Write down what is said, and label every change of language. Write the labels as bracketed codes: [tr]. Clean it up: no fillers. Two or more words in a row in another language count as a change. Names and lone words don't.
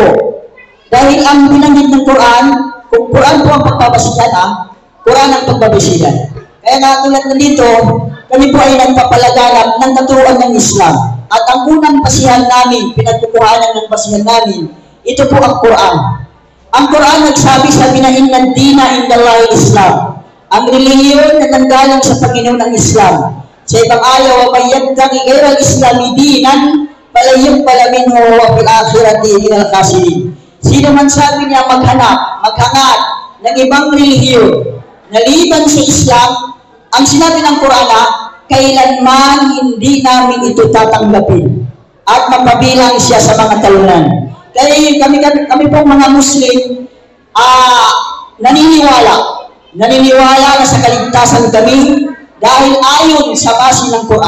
[tl] Dahil ang binanggit ng Quran, kung Quran po ang pagbabasihan, Quran ang pagbabasihan. Kaya nga tulad na dito, kami po ay nagpapalaganap ng katuruan ng Islam. At ang unang basihan namin, pinagkukuhanan ng basihan namin, ito po ang Quran. Ang Quran nagsabi sa [ar] إن الدين عند الله الإسلام. [tl] Ang relihiyon na nanggaling sa Panginoon ng Islam. Sa ibang ayaw, [ar] وَمَيَّبْتَغِ غَيْرَ الْإِسْلَامِ دِينًا فَلَيُقْبَلَ مِنْهُ وَفِي الْآخِرَةِ مِنَ الْخَاسِرِينَ. [tl] Sino man sabi niya maghanap ng ibang relihiyon na liban sa Islam, ang sinabi ng Quran, kailanman hindi namin ito tatanggapin at mapabilang siya sa mga talunan. Kaya kami pong mga Muslim, naniniwala na sa kaligtasan kami dahil ayon sa base ng Quran.